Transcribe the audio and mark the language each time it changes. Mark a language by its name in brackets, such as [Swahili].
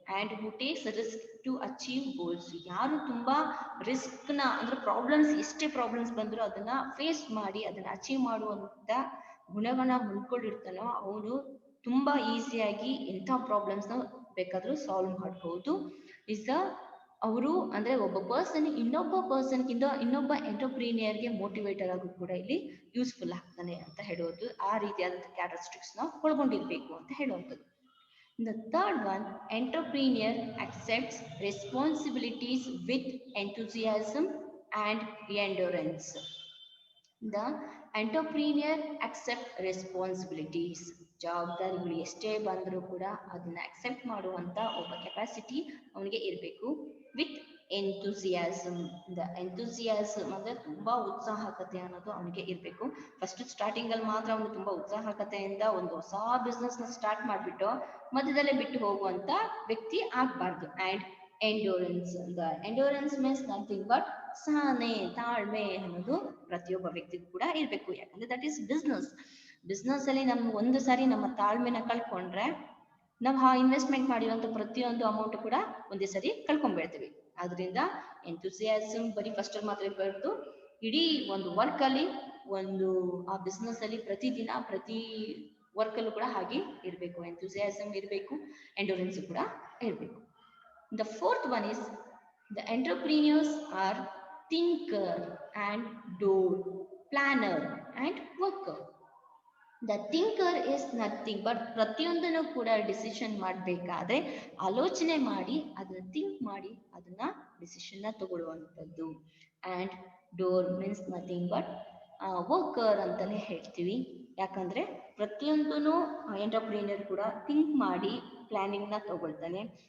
[English] And who takes risk to achieve goals. [Kannada] ಯಾರು ತುಂಬಾ risk ನ, ಅಂದ್ರೆ ಪ್ರಾಬ್ಲಮ್ಸ್, ಎಷ್ಟೇ ಪ್ರಾಬ್ಲಮ್ಸ್ ಬಂದ್ರು ಅದನ್ನ ಫೇಸ್ ಮಾಡಿ ಅದನ್ನ ಅಚೀವ್ ಮಾಡುವಂತ ಗುಣಗಳನ್ನ ಹೊಂದ್ಕೊಂಡಿರ್ತಾನೋ ಅವನು ತುಂಬಾ ಈಸಿಯಾಗಿ ಎಂಥ ಪ್ರಾಬ್ಲಮ್ಸ್ ನ ಬೇಕಾದ್ರೂ ಸಾಲ್ವ್ ಮಾಡಬಹುದು. ಇಸ್ ದ ಅವರು ಅಂದ್ರೆ ಒಬ್ಬ ಪರ್ಸನ್ ಇನ್ನೊಬ್ಬ ಎಂಟರ್ಪ್ರೀನಿಯರ್ಗೆ ಮೋಟಿವೇಟರ್ ಆಗೂ ಕೂಡ ಇಲ್ಲಿ ಯೂಸ್ಫುಲ್ ಆಗ್ತಾನೆ ಅಂತ ಹೇಳೋದು. ಆ ರೀತಿಯಾದಂಥ ಕ್ಯಾರೆಕ್ಟರಿಸ್ಟಿಕ್ಸ್ ನ ಒಳಗೊಂಡಿರ್ಬೇಕು ಅಂತ ಹೇಳುವಂಥದ್ದು. [English] The third one, entrepreneur accepts responsibilities with enthusiasm and endurance. The entrepreneur accept responsibilities. [Kannada] ಜವಾಬ್ದಾರಿಗಳು ಎಷ್ಟೇ ಬಂದರೂ ಕೂಡ ಅದನ್ನ ಅಕ್ಸೆಪ್ಟ್ ಮಾಡುವಂತ ಒಬ್ಬ ಕೆಪಾಸಿಟಿ ಅವನಿಗೆ ಇರಬೇಕು. With enthusiasm. ಎಂಥೂಸಿಯಾಸಮ್ ಅಂದ್ರೆ ತುಂಬಾ ಉತ್ಸಾಹಕತೆ ಅನ್ನೋದು ಅವನಿಗೆ ಇರಬೇಕು. ಫಸ್ಟ್ ಸ್ಟಾರ್ಟಿಂಗ್ ಅಲ್ಲಿ ಮಾತ್ರ ಅವನು ತುಂಬಾ ಉತ್ಸಾಹಕತೆಯಿಂದ ಒಂದು ಹೊಸ ಬಿಸ್ನೆಸ್ ನ ಸ್ಟಾರ್ಟ್ ಮಾಡ್ಬಿಟ್ಟು ಮಧ್ಯದಲ್ಲೇ ಬಿಟ್ಟು ಹೋಗುವಂತ ವ್ಯಕ್ತಿ ಆಗ್ಬಾರ್ದು. And endurance. [English] endurance means nothing but [Kannada] ಸಹನೆ, ತಾಳ್ಮೆ ಅನ್ನೋದು ಪ್ರತಿಯೊಬ್ಬ ವ್ಯಕ್ತಿಗೂ ಕೂಡ ಇರಬೇಕು. ಯಾಕಂದ್ರೆ ದಟ್ ಈಸ್ ಬಿಸ್ನೆಸ್ ಅಲ್ಲಿ ನಮ್ಗೆ ಒಂದು ಸಾರಿ ನಮ್ಮ ತಾಳ್ಮೆನ ಕಳ್ಕೊಂಡ್ರೆ ನಾವು ಇನ್ವೆಸ್ಟ್ಮೆಂಟ್ ಮಾಡಿರುವಂತ ಪ್ರತಿಯೊಂದು ಅಮೌಂಟ್ ಕೂಡ ಒಂದೇ ಸರಿ ಕಳ್ಕೊಂಡ್ಬಿಡ್ತೀವಿ. ಆದ್ರಿಂದ ಎಂಥೂಸಿಯಾಸಮ್ ಬರೀ ಫಸ್ಟ್ ಅಲ್ಲಿ ಮಾತ್ರ ಇರಬಾರ್ದು, ಇಡೀ ಒಂದು ವರ್ಕ್ ಅಲ್ಲಿ, ಒಂದು ಆ ಬಿಸ್ನೆಸ್ ಅಲ್ಲಿ ಪ್ರತಿ ವರ್ಕ್ ಅಲ್ಲೂ ಕೂಡ ಹಾಗೆ ಇರಬೇಕು. ಎಂಥೂಸಿಯಾಸಮ್ ಇರಬೇಕು, ಎಂಡೂರೆನ್ಸ್ ಕೂಡ ಇರಬೇಕು. [English] The fourth one is the entrepreneurs are thinker and doer, planner and worker. The thinker is nothing but [Kannada] ಪ್ರತಿಯೊಂದನ್ನು ಕೂಡ ಡಿಸಿಷನ್ ಮಾಡಬೇಕಾದ್ರೆ ಆಲೋಚನೆ ಮಾಡಿ ಅದನ್ನ ಥಿಂಕ್ ಮಾಡಿ ಅದನ್ನ decision ತಗೊಳ್ಳುವಂಥದ್ದು. [English] and door means nothing but worker [Kannada] ಅಂತಾನೆ ಹೇಳ್ತೀವಿ. ಯಾಕಂದ್ರೆ ಪ್ರತಿಯೊಂದೂ ಎಂಟರ್ಪ್ರಿನರ್ ಕೂಡ ಥಿಂಕ್ ಮಾಡಿ ಪ್ಲಾನಿಂಗ್ನ ತಗೊಳ್ತಾನೆ.